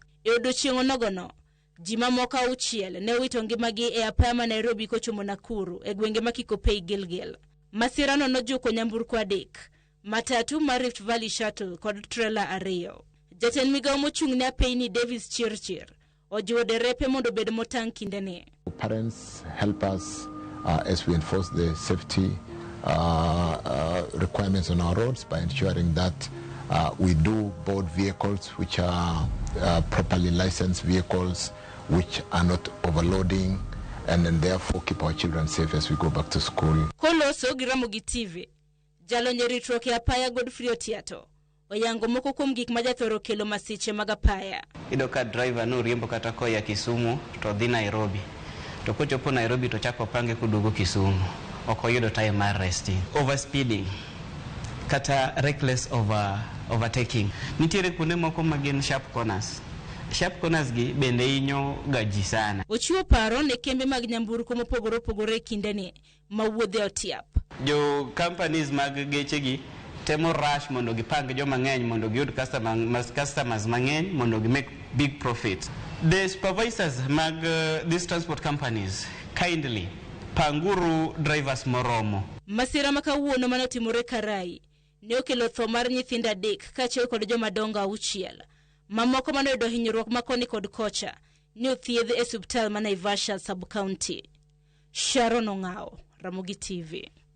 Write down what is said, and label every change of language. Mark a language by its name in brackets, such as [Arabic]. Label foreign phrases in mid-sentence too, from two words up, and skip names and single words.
[Luo (Kenya and Tanzania)] E odiechieng' onogono, ji mamoko 6 ne owito ngimagi e apaya ma Nairobi kochomo Nakuru e gwenge ma Kikopey Gilgil. Masirano nojuko nyamburko 3, matatu mar Rift Valley Shuttle kod trailer 2. Jatend migawo mochung'ne apeyni Davis Chirchir ojiwo derepe mondo bed motang' kindeni. [English] Parents help us as we enforce the safety requirements on our roads by ensuring that we do board vehicles which are properly licensed vehicles, which are not overloading, and then therefore keep our children safe as we go back to school. [Luo (Kenya and Tanzania)] Koloso gi Ramogi TV, jalonye ritruok e apaya Godfrey Otiato oyango moko kuom gik ma jathoro kelo masiche mag apaya. Ido ka driver no riembo kata koya Kisumu to dhi Nairobi. To kochopo Nairobi to chako pange kudugo Kisumu. Okoyudo time mar resting. Overspeeding kata [English] reckless overtaking. [Luo (Kenya and Tanzania)] Nitiere kuonde moko magin [English] sharp corners. Sharp corners [Luo (Kenya and Tanzania)] gi bende hinyo gaji sana. Ochiwo paro ne kembe mag nyamburko mopogore opogore kindeni ma wuodhe otiap. Jo companies mag geche gi temo rush mondo gipang joma ng'eny mondo giyud customers mang'eny mondo gi [English] make big profits. The supervisors [Luo (Kenya and Tanzania)] mag [English] these transport companies kindly [Luo (Kenya and Tanzania)] panguru drivers moromo. Masira makawuono manotimore Karai ne okelo tho mar nyithindo 3 kaachiel kod joma dongo 6. Mamoko manoyudo hinyruok makoni kod kocha ne othiedh e osiptal ma Naivasha sub-county. Sharon Ong'ao, Ramogi TV.